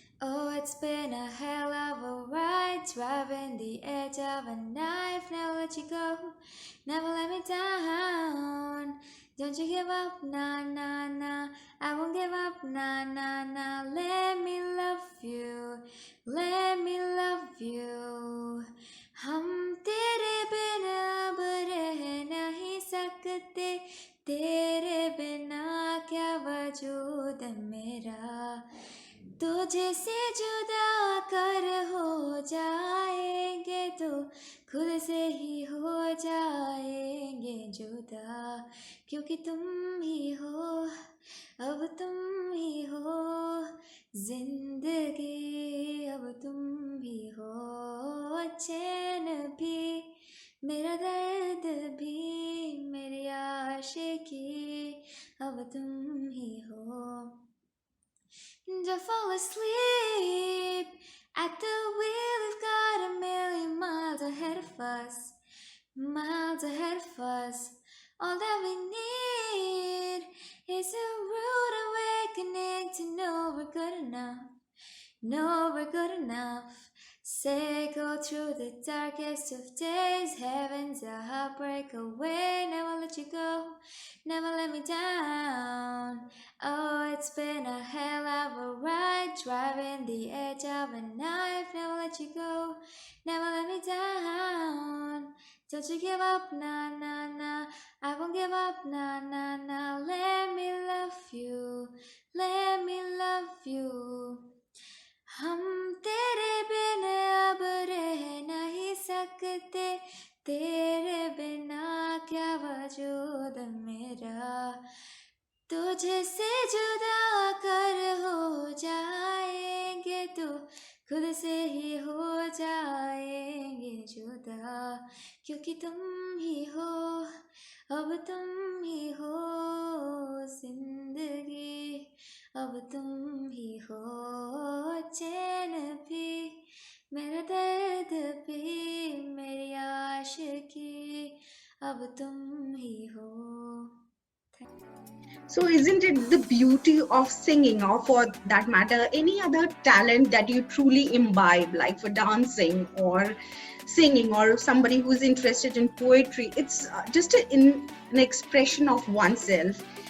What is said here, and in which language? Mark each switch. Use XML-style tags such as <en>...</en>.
<en>Oh, it's been a hell of a ride, driving the edge of a knife. Never let you go, never let me down. Don't you give up, nah, nah, nah. I won't give up, nah, nah, nah. Let me love you, let me love you.</en> <hi>हम तेरे बिना अब रह नहीं सकते, तेरे बिना क्या वजूद मेरा. तुझे से जुदा कर हो जाएंगे तो खुद से ही हो जाएंगे जुदा. क्योंकि तुम ही हो, अब तुम ही हो जिंदगी, अब तुम भी हो चैन भी, मेरा दर्द भी, मेरी आशिकी, अब तुम ही हो.</hi> <en>Don't fall asleep at the wheel, we've got a million miles ahead of us, miles ahead of us. All that we need is a rude awakening to know we're good enough, know we're good enough. Say go through the darkest of days, heaven's a heartbreak away. Never let you go, never let me down. Oh, it's been a hell of a ride, driving the edge of a knife. Never let you go, never let me down. Don't you give up, nah, nah, nah. I won't give up, nah, nah, nah. Let me love you, let me love you.</en> <hi>हम तेरे बिना अब रह नहीं सकते, तेरे बिना क्या वजूद मेरा. तुझे से जुदा कर हो जाएंगे तो खुद से ही हो जाएंगे जुदा. क्योंकि तुम ही हो, अब तुम ही हो जिंदगी, अब तुम ही हो चैन भी, मेरा दर्द भी, मेरी आशिकी, अब तुम ही हो.</hi> <en>So, isn't it the beauty of singing, or for that matter, any other talent that you truly imbibe, like for dancing or singing, or somebody who's interested in poetry? It's just an expression of oneself.</en>